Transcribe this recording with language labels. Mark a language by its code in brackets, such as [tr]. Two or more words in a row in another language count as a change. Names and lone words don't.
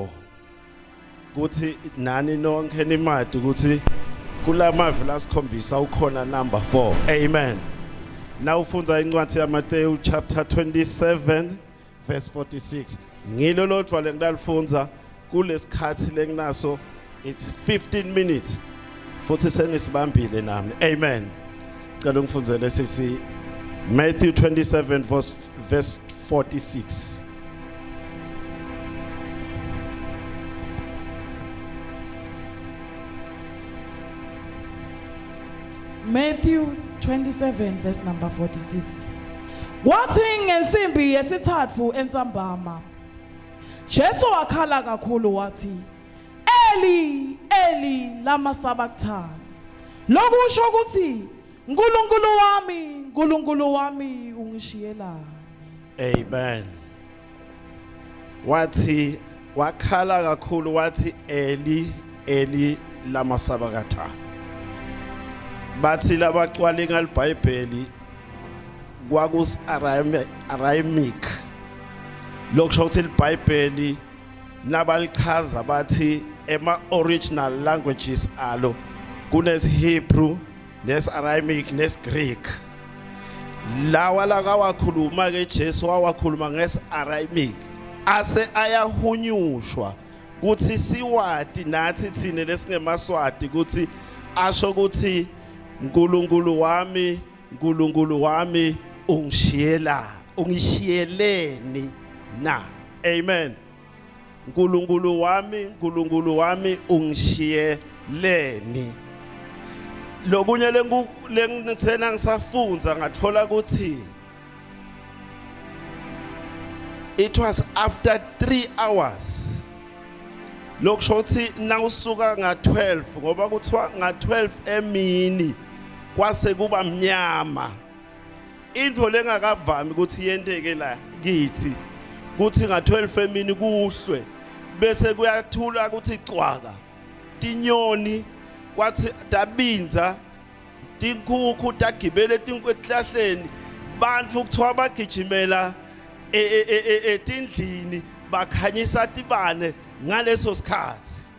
[ss] Kuthi nani nonke nimadi ukuthi kulamavi lasikhombisa ukhona number 4. Amen. Now ufunza incwadi yaMateyu [en] chapter 27 verse 46. [ss] Ngilo lodwa lengidalifunza kulesikhathi lenginaso. [en] It's 15 minutes. [ss] Futhi sengisibambile nami. Amen. Cela ngifunzele sisi Matthew 27 verse 46. [en] Matthew 27 verse number 46. [ss] Kwathi ngensimbi yesithathu entsambama Jesu wakhala kakhulu wathi [arc] Eli Eli lama sabachthani. [ss] Lokusho ukuthi Nkulunkulu wami ungishiyelani. Amen. Wathi wakhala kakhulu wathi [arc] Eli Eli lama sabachthani. [ss] Bathi labacwalinga iBhayibheli kwakus Aramaic. Lokusho ukuthi iBhayibheli nabalichaza bathi ema original languages alo kunes Hebrew, nes Aramaic, nes Greek. Lawa la kawakhuluma ke Jesu wawakhuluma nges Aramaic. Ase ayahunyushwa kuthi siwati nathi thine lesingemaswati kuthi asho ukuthi Nkulunkulu wami ungishiyeleni na. Amen. Nkulunkulu wami ungishiyeleni. Lokunye lengithena ngisafunza ngathola ukuthi [en] it was after 3 hours. [ss] Lokusho ukuthi nawusuka nga12 ngoba kuthiwa nga12 emini kwase kuba mnyama. Into lengakavami ukuthi yenteke la kithi kuthi nga12 emini kuhlwe bese kuyathula ukuthi cwaka tinyoni kwathi dabinza tinkukhu tagibele tinkwehlahleni bantu kuthiwa bagijimela etindlini bakhanyisa tibane ngaleso sikhathi.